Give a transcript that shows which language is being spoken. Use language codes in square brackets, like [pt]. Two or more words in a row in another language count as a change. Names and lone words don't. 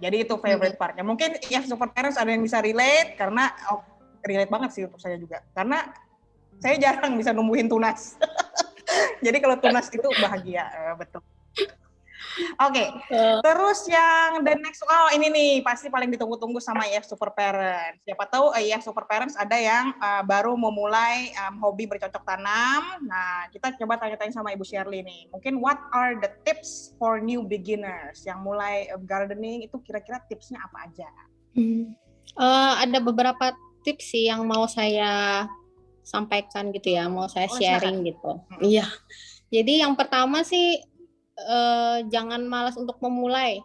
[id] Jadi itu [en] favorite partnya. [id] Mungkin ya [en] super parents [id] ada yang bisa relate karena relate banget sih untuk saya juga. Karena saya jarang bisa numbuhin tunas. Jadi kalau tunas itu bahagia, betul. Oke, terus yang [en] the next, [id] ini nih pasti paling ditunggu-tunggu sama IF Super Parents. Siapa tahu IF Super Parents ada yang baru memulai hobi bercocok tanam. Nah, kita coba tanya-tanya sama Ibu Shirley nih. Mungkin [en] what are the tips for new beginners [id] yang mulai gardening itu kira-kira tipsnya apa aja? Ada beberapa tips sih yang mau saya sampaikan gitu ya, mau saya sharing gitu. Iya. Jadi yang pertama sih jangan malas untuk memulai.